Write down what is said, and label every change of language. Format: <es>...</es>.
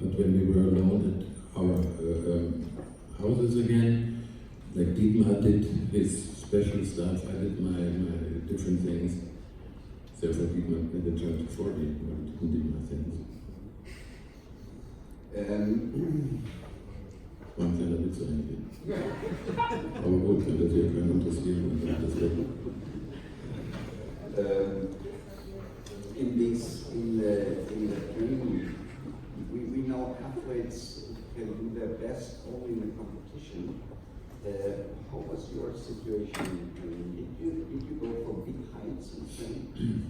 <en>But when we were alone at our houses again, like Dietmar did his special stuff. I did my different things. Therefore, people at the church 40, but I didn't do my things.</en> <de>Man kleiner Witz eigentlich. Aber gut, wenn das hier keinen interessiert, dann kann das weg.</de> <en>In the training, we know athletes can do their best only in a competition. How was your situation? Did you go for big heights in training?</en>